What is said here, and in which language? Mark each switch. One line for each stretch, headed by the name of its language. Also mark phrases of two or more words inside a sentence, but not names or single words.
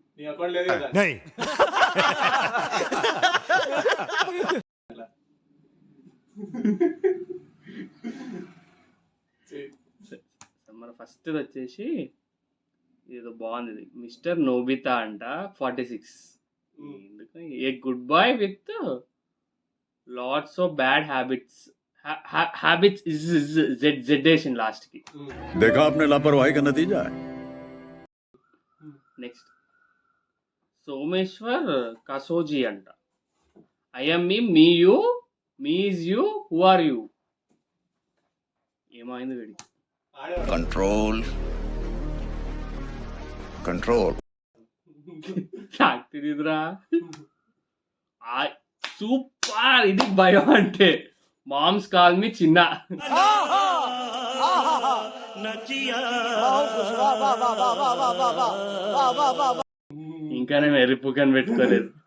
Telugu: మన ఫస్ట్ వచ్చేసి ఏదో బాగుంది, మిస్టర్ నోబితా అంట 46.
English: a good boy with lots of bad habits. హ్యాబిట్స్ ఇస్ జెడ్ లాస్ట్ కి.
Hindi: देखा आपने लापरवाही का नतीजा है.
Telugu: నెక్స్ట్ సోమేశ్వర్ కసోజీ అంట.
English: I am me you, me is you, who are you.
Telugu: ఏమైంది వీడి?
English: control control
Telugu: నాకు తెలియదురా. సూపర్, ఇది భయం అంటే.
English: Moms call me
Telugu: చిన్న. ఇంకా నేను ఎర్రిపుకని పెట్టుకోలేదు.